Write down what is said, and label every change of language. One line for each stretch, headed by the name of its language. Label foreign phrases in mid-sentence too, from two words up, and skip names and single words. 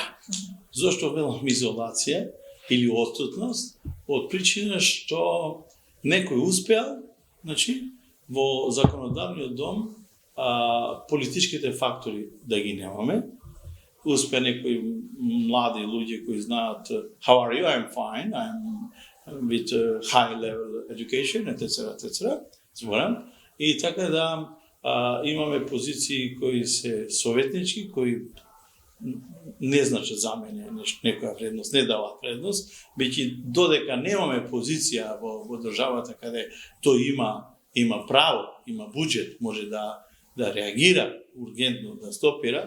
Macedonian: Зошто велам изолација или отсутност? Од причина што некој успеал, значи, во законодавниот дом политичките фактори да ги немаме. Успеа некои млади луѓе кои знаат
English: how are you? I'm fine. I'm with high level education, etc.
Macedonian: Зборам. И така да имаме позиции кои се советнички, кои не значат за мене некоја вредност, не даваат вредност, бидејќи додека немаме позиција во државата каде тој има право, има буџет, може да реагира ургентно, да стопира.